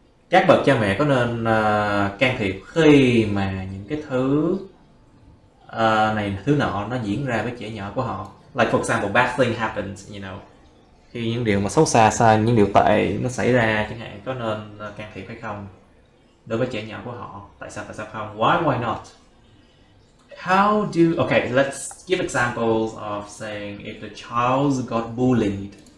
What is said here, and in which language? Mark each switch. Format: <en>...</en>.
<vi>Các bậc cha mẹ có nên can thiệp khi mà những cái thứ này thứ nọ nó diễn ra với trẻ nhỏ của họ?</vi> <en>Like for example, bad thing happens, you know.</en> <vi>Khi những điều mà xấu xa sai, những điều tệ nó xảy ra chẳng hạn, có nên can thiệp hay không đối với trẻ nhỏ của họ? Tại sao không?</vi> <en>Why not? How do... Okay, let's give examples of saying if the child got bullied.</en>